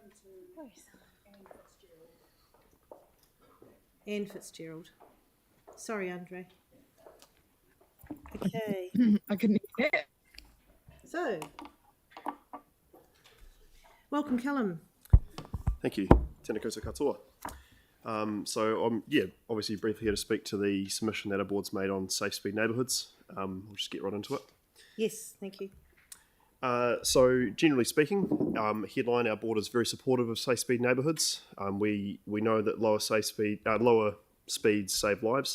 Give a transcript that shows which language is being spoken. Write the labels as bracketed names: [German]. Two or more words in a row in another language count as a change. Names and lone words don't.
[English] Anne Fitzgerald. Sorry, Andre. Okay, I couldn't hear it. so welcome, Callum. Thank you. [Māori] Tēnā koutou katoa. [English] So I'm, obviously briefly here to speak to the submission that our board's made on safe speed neighbourhoods. We'll just get right into it. Yes, thank you. So generally speaking, headline, our board is very supportive of safe speed neighbourhoods. We know that lower speeds save lives.